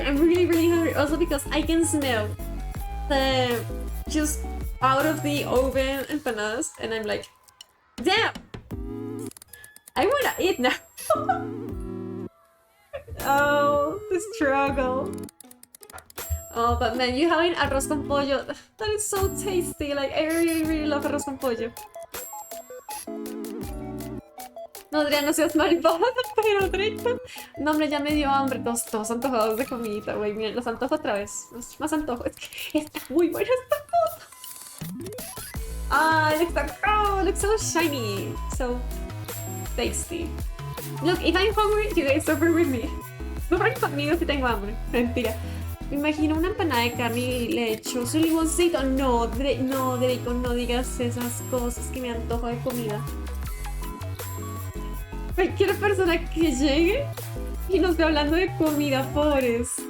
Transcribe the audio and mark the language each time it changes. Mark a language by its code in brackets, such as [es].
[en] I'm really, really hungry. Also because I can smell the just out of the oven empanadas, and I'm like, damn, I wanna eat now. Oh, the struggle. Oh, but man, you having arroz con pollo, that is so tasty. Like, I really, really love arroz con pollo. [es] No, Adrián, no seas malvado, pero Draco. No, hombre, ya me dio hambre. Todos antojados de comidita, güey. Miren, los antojo otra vez. Más antojo. Es que está muy buena esta cosa. [en] Ah, it looks so shiny. So tasty. Look, if I'm hungry, you guys suffer with me. [es] Sufren conmigo si tengo hambre. Mentira. Me imagino una empanada de carne y le echo su limoncito. No, Draco, no digas esas cosas, que me antojo de comida. Cualquier persona que llegue y nos ve hablando de comida, pobres.